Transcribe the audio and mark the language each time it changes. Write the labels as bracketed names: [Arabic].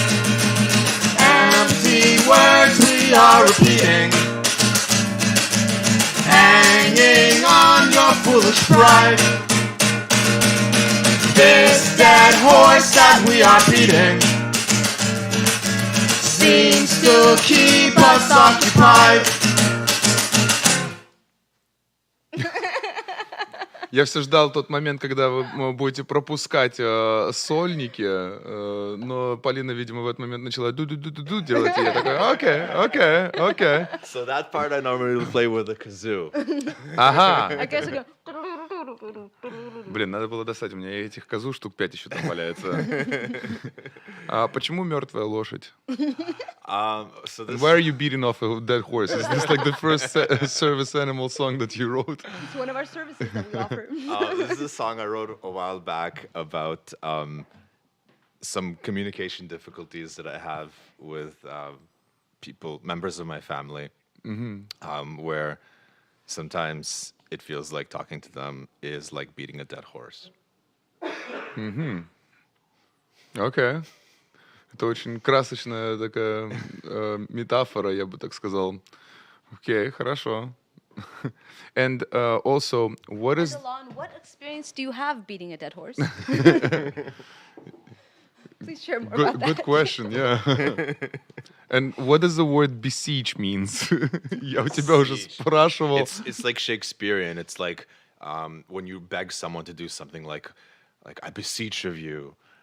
[English] Empty words we are repeating, hanging on your foolish pride. This dead horse that we are beating seems to keep us occupied. [Russian] Я все ждал тот момент, когда вы будете пропускать сольники, но Полина, видимо, в этот момент начала ду-ду-ду-ду делать, и я такой, окей. [English] So that part I normally play with a kazoo. [Russian] Ага. [English] I guess we go. [Russian] Блин, надо было достать, у меня этих козу штук 5 еще там валяется. А почему мертвая лошадь? [English] So this, Why are you beating off a dead horse? Is this like the first service animal song that you wrote? It's one of our services that we offer. this is a song I wrote a while back about some communication difficulties that I have with people, members of my family, where sometimes it feels like talking to them is like beating a dead horse. [Russian] Окей. Это очень красочная такая метафора, я бы так сказал. Окей, хорошо. [English] And also, what is... Alon, what experience do you have beating a dead horse? Please share more about that. Good question, yeah. And what does the word beseech means? [Russian] Я у тебя уже спрашивал. [English] It's like Shakespearean. It's like when you beg someone to do something like I beseech of you.